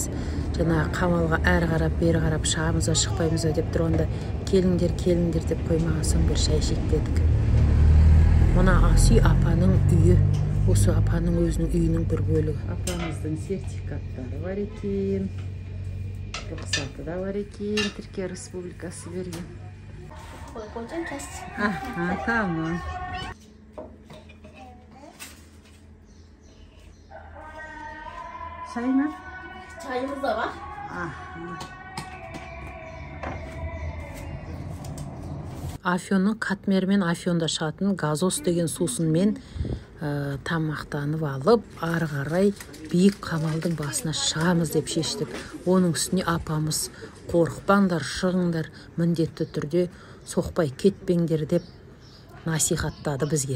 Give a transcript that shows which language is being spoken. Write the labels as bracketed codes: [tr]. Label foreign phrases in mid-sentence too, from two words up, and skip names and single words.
[kk] Жаңағы қамалға әрі қарап, бері қарап шағымызға шықпаймыз деп тұрғанда келіңдер, келіңдер деп қоймаған соң бір шай ішейік дедік. Мына асы апаның үйі. Осы апаның өзінің үйінің бір бөлігі. Апамыздың сертификаттары бар екен. Рұқсаты да бар екен. Түркия Республикасы берген. [tr] Tamam. Çay mı? Çayımız da var. [kk] Афьонның Катмер мен Афьонда шығатын газос деген сусынмен тамақтанып алып, ары қарай биік қамалдың басына шығамыз деп шештік. Оның үстіне апамыз қорықпаңдар, шығыңдар, міндетті түрде соқпай кетпеңдер деп насихаттады бізге.